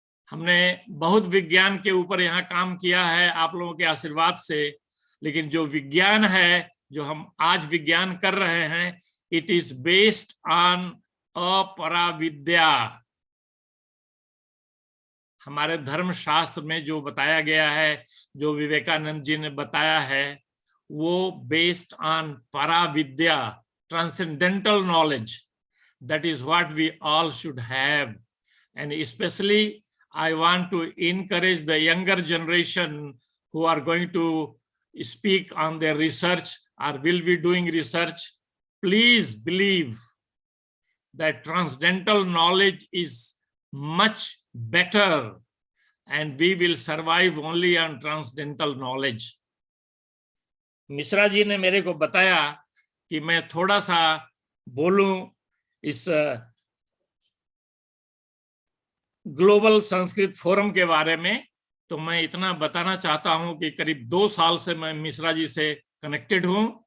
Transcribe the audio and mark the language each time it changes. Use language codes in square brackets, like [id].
[hi] हमने बहुत विज्ञान के ऊपर यहाँ काम किया है आप लोगों के आशीर्वाद से, लेकिन जो विज्ञान है, जो हम आज विज्ञान कर रहे हैं, [en] it is based on [hi] अपराविद्या। हमारे धर्म शास्त्र में जो बताया गया है, जो विवेकानंद जी ने बताया है, वो based on paravidya, [en] transcendental knowledge. That is what we all should have. And especially I want to encourage the younger generation who are going to speak on their research or will be doing research. Please believe that transcendental knowledge is much better, and we will survive only on transcendental knowledge. [hi] Mishra ji ने मेरे को बताया कि मैं थोड़ा सा बोलूं इस ग्लोबल संस्कृत फोरम के बारे में। तो मैं इतना बताना चाहता हूं कि करीब 2 साल से मैं मिश्रा जी से कनेक्टेड हूं।